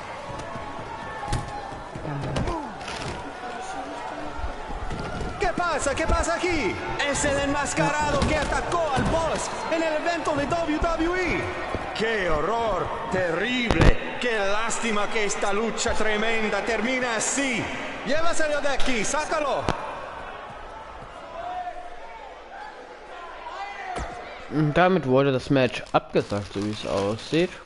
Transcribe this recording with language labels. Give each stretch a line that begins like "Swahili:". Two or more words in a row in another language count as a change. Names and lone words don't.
Spanish: ¿Qué pasa? ¿Qué pasa aquí? Es el enmascarado que atacó al Boss en el evento de WWE. ¡Qué horror! ¡Terrible! ¡Qué lástima que esta lucha tremenda termina así! ¡Llévaselo de aquí! ¡Sácalo!
German: Und damit wurde das Match abgesagt, so wie es aussieht.